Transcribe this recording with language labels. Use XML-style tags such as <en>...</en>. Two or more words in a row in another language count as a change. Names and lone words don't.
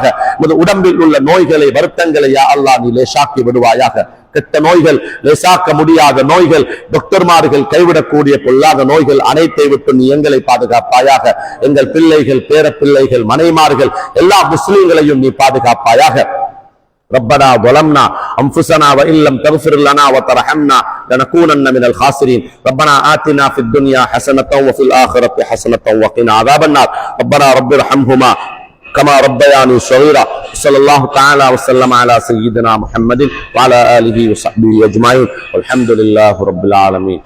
<ta>உடம்பில் உள்ள நோய்களை, வருத்தங்களை யா அல்லாஹ் நீ லேசாக்கி விடுவாயாக. கெட்ட நோய்கள், லேசாக்க முடியாத நோய்கள், டாக்டர்மார்கள் கைவிடக்கூடிய பொல்லாத நோய்கள் அனைத்தை விட்டு நீ எங்களை பாதுகாப்பாயாக. எங்கள் பிள்ளைகள், பேர பிள்ளைகள், மனைமார்கள், எல்லா முஸ்லிம்களையும் நீ பாதுகாப்பாயாக.</ta> <ar>ربنا ظلمنا أنفسنا وإن لم تغفر لنا وترحمنا لنكونن من الخاسرين. ربنا آتنا في الدنيا حسنة وفي الآخرة حسنة وقنا عذاب النار. ربنا رب ارحمهما كما ربياني صغيرا. صلى الله تعالى وسلم على سيدنا محمد وعلى آله وصحبه أجمعين والحمد لله رب العالمين.</ar>